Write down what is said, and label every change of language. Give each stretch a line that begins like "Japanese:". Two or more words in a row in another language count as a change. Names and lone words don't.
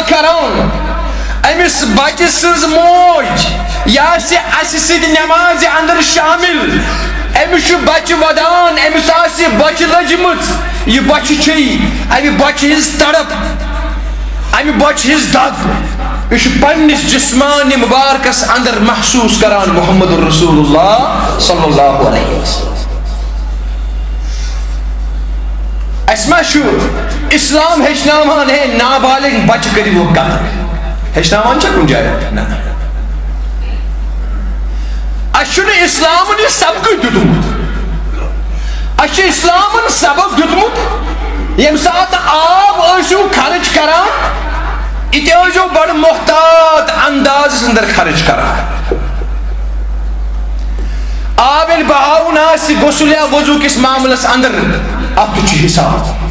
Kashmiri: کران أمِس بچہِ سٕنٛز موج یہِ آسہِ اسہِ سۭتۍ نمازِ اندر شامل أمِس چھُ بچہِ ودان أمِس آسہِ بچہِ لٔجمٕژ یہِ بچہِ چھے امہِ بچہِ ہٕنٛز تڑپ امہِ بچہِ ہٕنٛز دگ یہِ چھُ پننِس جسمانہِ مبارکس اندر محسوٗس کران
Arabic: محمد رسول اللہ صلی اللہ علیہ وسلم
Kashmiri: اسہِ ما چھُ اسلام ہیٚچھناوان ہے نابالغ بچہِ کٔرِو قتل ہیٚچھناوان چھا کُنہِ جایہِ نہ اسہِ چھُنہٕ اسلامن یہِ سبقٕے دیُتمُت اسہِ چھُ اسلامن سبق دیُتمُت ییٚمہِ ساتہٕ آب ٲسِو خرٕچ کران یہِ تہِ ٲسۍزیو بڑٕ محتاط اندازس اندر خرٕچ کران آب ییٚلہِ بہاوُن آسہِ غسل یا وضوٗ کِس معاملس اندر اتھ تہِ چھُ حساب